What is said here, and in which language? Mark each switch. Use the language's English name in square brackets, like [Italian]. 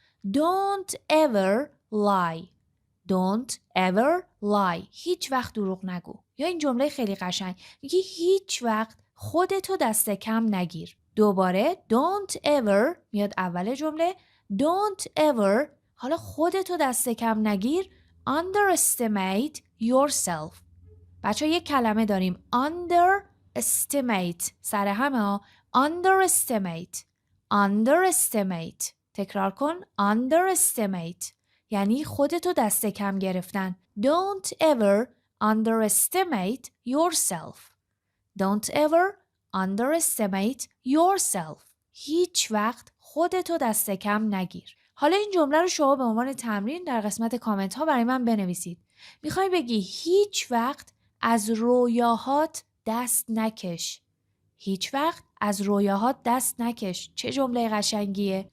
[English] Don't ever lie. Don't ever lie. [Persian] هیچ وقت دروغ نگو. یا این جمله خیلی قشنگ. میگی هیچ وقت خودتو دست کم نگیر. دوباره [English] don't ever [Persian] میاد اول جمله. [English] Don't ever. [Persian] حالا خودتو دست کم نگیر. [English] Underestimate yourself. [Persian] بچه ها یک کلمه داریم. Underestimate. سر همه ها. [English] Underestimate. Underestimate. [Persian] تکرار کن. Underestimate. یعنی خودتو دست کم گرفتن. [English] Don't ever underestimate yourself. Don't ever underestimate yourself. [Persian] هیچ وقت خودتو دست کم نگیر. حالا این جمله رو شما به عنوان تمرین در قسمت کامنت ها برای من بنویسید. میخوای بگی هیچ وقت از رویاهات دست نکش. هیچ وقت از رویاهات دست نکش. چه جمله قشنگیه.